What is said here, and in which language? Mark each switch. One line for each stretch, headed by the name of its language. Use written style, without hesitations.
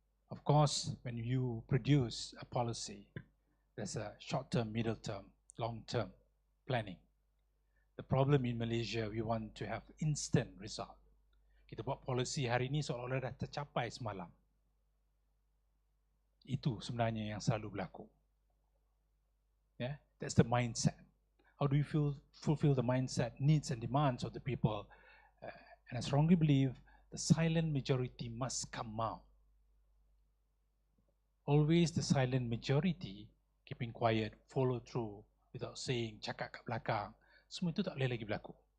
English: Of course, when you produce a policy, there's a short-term, middle-term, long-term planning. The problem in Malaysia, we want to have instant result.
Malay: Kita buat policy hari ini seolah-olah dah tercapai semalam. Itu sebenarnya yang selalu berlaku.
English: Yeah, that's the mindset. How do you fulfill the mindset, needs and demands of the people? And I strongly believe the silent majority must come out. Always the silent majority, keeping quiet, follow through, without saying,
Malay: cakap kat belakang, semua itu tak boleh lagi berlaku.